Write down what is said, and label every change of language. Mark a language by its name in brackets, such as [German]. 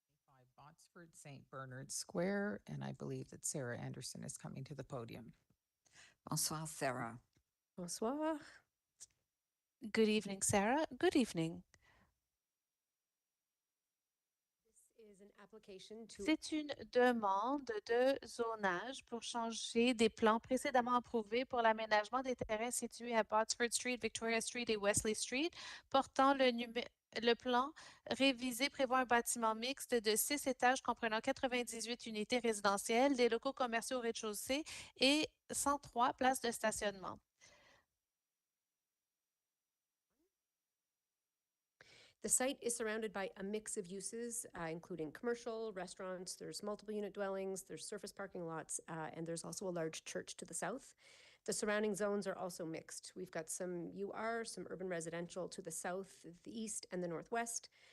[English] 5 Botsford St. Bernard Square, and I believe that Sarah Anderson is coming to the podium. [French] Bonsoir, Sarah. Bonsoir. [English] Good evening, Sarah. Good evening. This is an application to [French] C'est une demande de zonage pour changer des plans précédemment approuvés pour l'aménagement des terrains situés à Botsford Street, Victoria Street et Wesley Street, portant le plan révisé prévoit un bâtiment mixte de 6 étages comprenant 98 unités résidentielles, des locaux commerciaux au rez-de-chaussée et 103 places de stationnement. [English] The site is surrounded by a mix of uses, including commercial, restaurants, there's multiple unit dwellings, there's surface parking lots, and there's also a large church to the south. The surrounding zones are also mixed. We've got some UR, some urban residential to the south, the east, and the northwest.